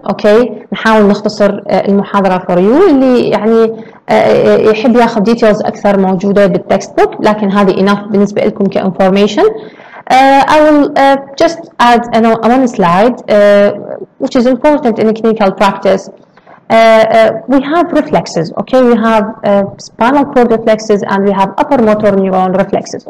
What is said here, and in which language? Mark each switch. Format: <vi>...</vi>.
<ar>Okay, نحاول نختصر المحاضرة</ar> <en>for you.</en> <ar>اللي يعني يحب ياخذ details أكثر موجودة بالتكست بوك، لكن هذه enough بالنسبة لكم كinformation.</ar> <en>I will just add one slide which is important in clinical practice. We have reflexes. Okay, we have spinal cord reflexes and we have upper motor neuron reflexes.</en>